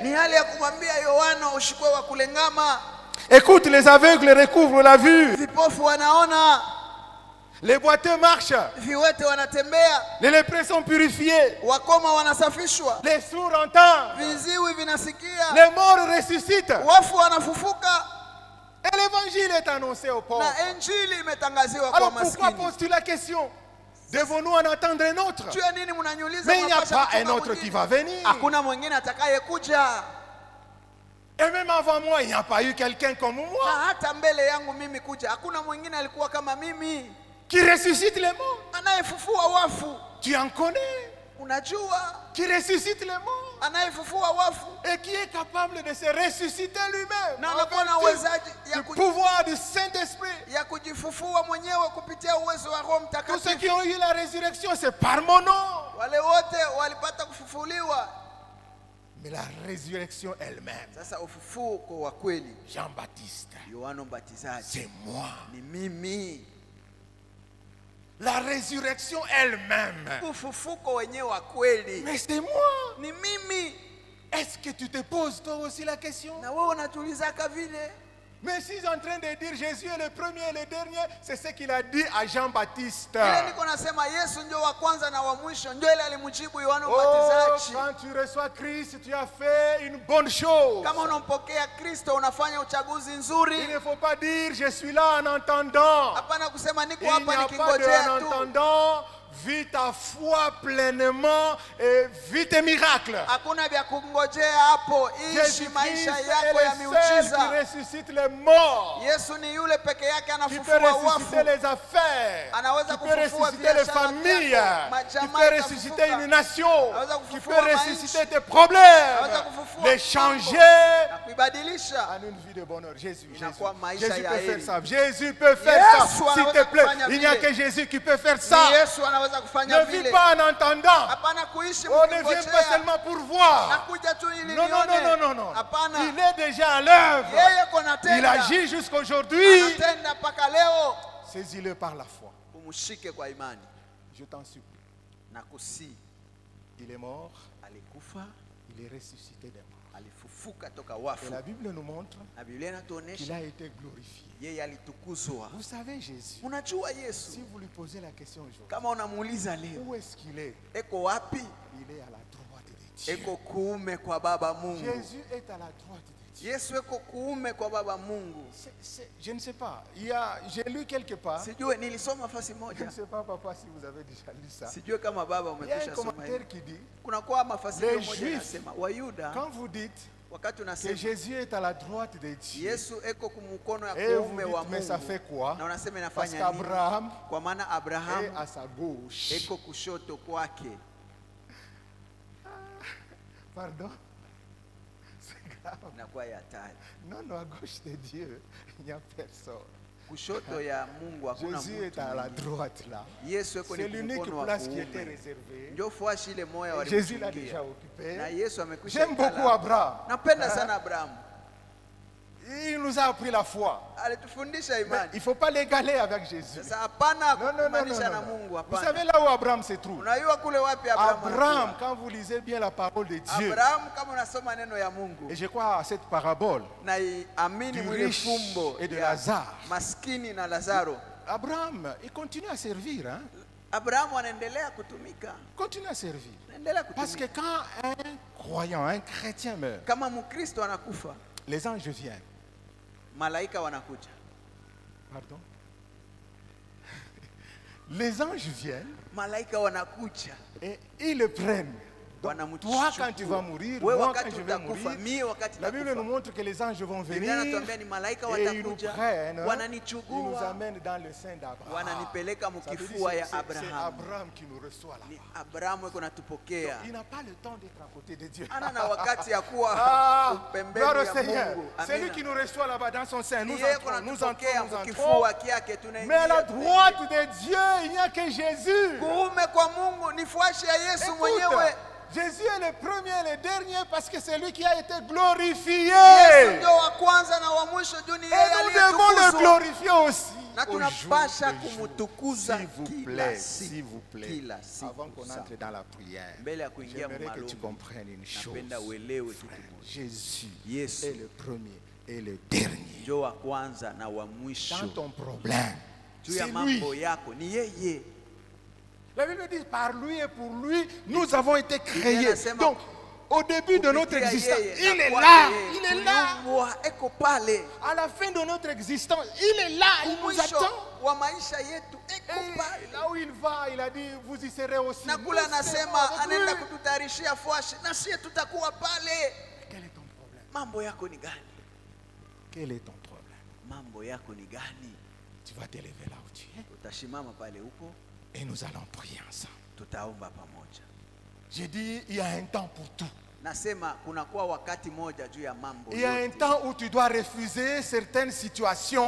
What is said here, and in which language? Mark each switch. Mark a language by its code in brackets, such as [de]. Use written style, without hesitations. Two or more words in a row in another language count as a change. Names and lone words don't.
[sw] Ni hali ya kumwambia Yohana ushikwe wa kulengama. [fr] Écoute, les aveugles recouvrent la vue, [sw] Vipofu wanaona, [fr] les boiteux marchent, [sw] viwete wanatembea, [fr] les lépreux sont purifiés, [sw] wakoma wanasafishwa, [fr] les sourds entendent, [sw] viziwi vinasikia, [fr] les morts ressuscitent. [sw] wafu wanafufuka, [fr] Et l'évangile est annoncé aux pauvres. [sw] na injili imetangaziwa kwa [fr] Alors pourquoi [sw] maskini. [fr] poses-tu la question? Devons-nous en attendre un autre? [sw] Juu ya nini mnaniuliza? [fr] Mais il n'y a [sw] mnapasha [fr] pas [sw] kuchunga [fr] un autre [sw] mwingine? [fr] qui va venir. [sw] Hakuna mwingine atakayekuja. [fr] Et même avant moi, il n'y a pas eu quelqu'un comme [sw] Na [fr] moi [sw] hata mbele yangu mimi kuja, hakuna mwingine alikuwa kama mimi, [fr] qui ressuscite les morts. [sw] anayefufua wafu. [fr] Tu en connais? [sw] Unajua, [fr] Qui ressuscite les morts [sw] anayefufua wafu [fr] et qui est capable de se ressusciter lui-même [sw] na [fr] en [sw] anakuwa na [fr] vertu [sw] uwezaji [fr] du pouvoir du Saint-Esprit. [sw] ya kujifufua mwenyewe kupitia uwezo wa Roho [fr] Tous ceux [sw] Mtakatifu. [fr] qui ont eu la résurrection, c'est par mon nom. [sw] Wale wote walipata kufufuliwa. [fr] Mais la résurrection elle-même, [sw] Sasa ufufuko wa kweli, [fr] Jean-Baptiste, [sw] Yohana Mbatizaji, [fr] c'est moi. [sw] ni mimi. [fr] La résurrection elle-même, [sw] Ufufuko wenyewe wa kweli [fr] mais c'est moi. [sw] ni mimi. [fr] Est-ce que tu te poses toi aussi la question? [sw] Na wewe unatuulizaka vile? [fr] Mais si en train de dire Jésus est le premier et le dernier, c'est ce qu'il a dit à Jean-Baptiste. [sw] Ile niko nasema Yesu ndio wa kwanza na wa mwisho, ndio ile alimjibu Yohana Oh, Mbatizaji. [fr] quand tu reçois Christ, tu as fait une bonne chose. [sw] Kama unampokea Kristo unafanya uchaguzi [fr] Il [sw] nzuri. [fr] ne faut pas dire je suis là en entendant. [sw] Hapana kusema niko [fr] Il n'y [sw] hapa [fr] a pas de [sw] nikingojea [fr] en [sw] tu. [fr] entendant. Vis ta foi pleinement et vis tes miracles. [sw] Hakuna vya kungojea hapo, ishi [fr] Jésus-Christ [sw] maisha [fr] est [sw] yako ya [fr] le seul qui [sw] miujiza. [fr] ressuscite les morts. [sw] Yesu ni yule peke yake [fr] Qui peut [sw] anafufua [fr] ressusciter [sw] wafu. [fr] les affaires, [sw] Anaweza [fr] qui peut [sw] kufufua [fr] ressusciter les [sw] biashara [fr] familles, [sw] zako, [fr] qui [sw] majamaa [fr] peut ressusciter [sw] yatafufuka. [fr] une nation, [sw] Anaweza [fr] qui [sw] kufufua [fr] peut [sw] maisha. [fr] ressusciter tes problèmes, [sw] Anaweza kufufua [fr] les [sw] mambo [fr] changer [sw] na kuibadilisha. [fr] en une vie de bonheur. Jésus [sw] Inakuwa maisha [fr] Jésus [sw] ya [fr] peut faire [sw] heri. [fr] ça. Jésus peut faire [sw] Yesu [fr] ça. S'il [sw] anaweza [fr] te plaît, [sw] kufanya [fr] il n'y a [sw] vile. [fr] que Jésus qui peut faire [sw] Ni [fr] ça. [sw] Yesu anaweza kufanya [fr] Ne vis [sw] vile. [fr] pas en entendant. [sw] Hapana kuishi [fr] On ne vient pas [sw] mkingojea. [fr] seulement pour voir. [sw] Nakuja tu ili [fr] Non, non, [sw] nione. [fr] non, non, non. [sw] Hapana. [fr] Il est déjà à l'œuvre. [sw] Yeye kona [fr] Il [sw] tenda. [fr] agit jusqu'aujourd'hui. [sw] Anatenda mpaka leo. [fr] Saisis-le par la foi. [sw] Umshike kwa imani. [fr] Je t'en supplie. [sw] Na kusi [fr] Il est mort, [sw] alikufa, [fr] il est ressuscité des morts. [sw] alifufuka toka [fr] Et [sw] wafu. [fr] la Bible nous montre [sw] Na Biblia [fr] qu'il [sw] inatuonesha [fr] a été glorifié. [sw] yeye alitukuzwa. [fr] Vous savez, Jésus, [sw] Unajua [fr] si [sw] Yesu, [fr] vous lui posez la question aujourd'hui, [sw] kama unamuuliza leo, [fr] où est-ce qu'il est? [sw] eko wapi? [fr] Il est à la droite de Dieu. [sw] Eko kuume kwa Baba Mungu. [fr] Jésus est à la droite de Dieu. [sw] Yesu eko kuume kwa Baba Mungu. [fr] Je ne sais pas. J'ai lu quelque part. [sw] Sijue, nilisoma fasi [fr] Je [sw] moja. [fr] ne sais pas, papa, si vous avez déjà lu ça. [sw] Sijue kama baba [fr] Il y a un [sw] umekwisha soma [fr] commentaire [sw] hivi. [fr] qui dit, [sw] Kuna kwa mafasiri [fr] Les [sw] moja [fr] Juifs, [sw] yanasema Wayuda [fr] quand vous dites [sw] wakati [fr] que [sw] unasema [fr] Jésus est à la droite de Dieu, [sw] Yesu eko kumkono ya [fr] et vous [sw] kuume wa [fr] dites, mais ça fait [sw] Mungu. [fr] quoi? [sw] Na unasema [fr] Parce [sw] inafanya nini? [fr] qu'Abraham [sw] Kwa maana [fr] est [sw] Abrahamu [fr] à sa gauche. [sw] eko kushoto kwake. [fr] Pardon? [sw] inakuwa ya hatari. [fr] Non, non, à gauche de Dieu, il n'y a personne. [sw] Kushoto ya Mungu hakuna [fr] Jésus est [sw] mtu. [fr] à la droite là. [sw] Yesu yuko [fr] C'est [sw] ni [fr] l'unique [sw] mkono wa [fr] place qui était [sw] kuume. [fr] réservée. [sw] Ndio fuashi ile moyo [fr] Jésus l'a [sw] walimchungia. [fr] déjà occupé. [sw] Na Yesu amekwisha. [fr] J'aime beaucoup [sw] ikala. [fr] Abraham. [sw] Napenda sana Abrahamu. [fr] Il nous a appris la foi. [sw] Alitufundisha [fr] Mais [sw] imani. [fr] il ne faut pas l'égaler avec Jésus. [sw] Sasa hapana [fr] Non, non, non, non, [sw] kumanisha na [fr] non. [sw] Mungu, [fr] Vous [sw] hapana. [fr] savez là où Abraham se trouve? [sw] Unajua kule wapi Abrahamu? [fr] Abraham, [sw] anakuwa? [fr] quand vous lisez bien la parole de Dieu, [sw] Abrahamu kama unasoma neno ya Mungu [fr] et je crois à cette parabole [sw] na amini [fr] du [sw] mwile [fr] riche [sw] fumbo [fr] et de [sw] ya [fr] Lazare, [sw] maskini na Lazaro, [fr] Abraham, il continue à servir. Hein? [sw] Abrahamu anaendelea kutumika, [fr] Continue à servir. [sw] anaendelea [fr] Parce que [sw] kutumika. [fr] quand un croyant, un chrétien meurt, [sw] Kama Mkristo anakufa, [fr] les anges viennent. [sw] malaika wanakuja. [fr] Pardon? Les anges viennent [sw] Malaika wanakuja. [fr] et ils le prennent. Donc, toi, quand tu vas mourir, [sw] wewe [fr] moi, quand [sw] wakati [fr] je vais [sw] utakufa, [fr] mourir, [sw] mie wakati [fr] la Bible nous [sw] nitakufa. [fr] montre que les anges vont [sw] Biblia [fr] venir [sw] inatuambia ni malaika [fr] et ils nous [sw] watakuja, [fr] prennent, ils nous [sw] wananichukua, [fr] amènent dans le sein d'Abraham. [sw] wananipeleka [fr] Ça veut dire [sw] mkifua ya [fr] c'est [sw] Abrahamu. [fr] Abraham qui nous reçoit là. [sw] Ni Abrahamu yuko natupokea. [fr] Il n'a pas le temps d'être à côté de Dieu. [sw] Ana na wakati ya kuwa Ah, pembeni [fr] gloire au [sw] ya [fr] Seigneur. [sw] Mungu. [fr] C'est lui [sw] Amina. [fr] qui nous reçoit là-bas dans son sein. [sw] Ni [fr] Nous [sw] yeye [fr] entrons, nous [sw] kunatupokea [fr] entrons, nous entrons. [sw] mkifua kyake, [fr] Mais à la [sw] tunaingia. [fr] droite de Dieu, il n'y a que Jésus. [sw] Kuume kwa Mungu ni fuashi ya Yesu [fr] Écoute, [sw] mwenyewe. [fr] Jésus est le premier et le dernier parce que c'est lui qui a été glorifié. [sw] Yesu ndio wa kwanza na wa mwisho juu ni [fr] Et [sw] yeye [fr] nous devons le [sw] aliyetukuzwa. [fr] glorifier aussi. [sw] Na [fr] au jour [sw] tunapasha [fr] le jour. [sw] kumtukuza [fr] S'il vous [sw] kila [fr] plaît, [sw] siku, [fr] s'il vous plaît. [sw] kila siku [fr] Avant qu'on [sw] sana. [fr] entre dans la prière, [sw] Mbele ya kuingia [fr] j'aimerais que [sw] maombi, [fr] tu comprennes une chose. [sw] napenda uelewe kitu [fr] Frère, [sw] moja. [fr] Jésus [sw] Yesu [fr] est le premier et le dernier. [sw] ndio wa kwanza na wa mwisho. [fr] Dans ton problème, [sw] Juu ya [fr] c'est [sw] mambo [fr] lui. [sw] yako ni yeye. [fr] La Bible dit par lui et pour lui, nous avons été créés. [sw] inasema, [fr] Donc, au début de notre [sw] Kupitia [fr] existence, [sw] yeye, [fr] il [sw] na [fr] est [sw] kwake [fr] là. [sw] yeye, [fr] Il est là. [sw] tuliumbwa, eko pale. [fr] À la fin de notre existence, il est là. Il nous [sw] Mwisho [fr] attend. [sw] wa maisha yetu eko [fr] Et [sw] pale. [fr] là où il va, il a dit, vous y serez aussi. [sw] Na kula [fr] Nous serons [sw] anasema [fr] avec [sw] anaenda [fr] lui. [sw] kututayarishia fuashi na sie tutakuwa pale. [fr] Quel est ton problème? [sw] Mambo yako ni gani? [fr] Quel est ton problème? [sw] Mambo yako ni gani? [fr] Tu vas te lever là où tu es [sw] Utashimama pale huko, [fr] et nous allons prier ensemble. [sw] tutaomba pamoja. [fr] J'ai dit, il y a un temps pour tout. [sw] Nasema kunakuwa wakati moja juu ya mambo [fr] Il y a un [sw] yote. [fr] temps où tu dois refuser certaines situations